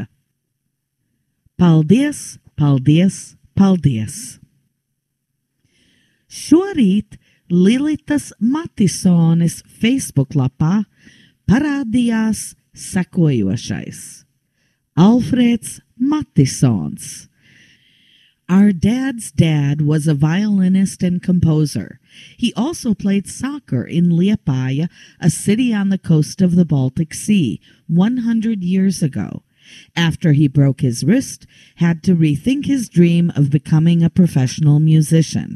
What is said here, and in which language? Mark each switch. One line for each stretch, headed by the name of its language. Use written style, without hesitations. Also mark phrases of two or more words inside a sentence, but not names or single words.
Latvian: Paldies, paldies, paldies! Šorīt Lilitas Matisones Facebook lapā parādījās sekojošais. Alfrēds Matisons.
English: Our dad's dad was a violinist and composer. He also played soccer in Liepāja, a city on the coast of the Baltic Sea, 100 years ago. After he broke his wrist, had to rethink his dream of becoming a professional musician.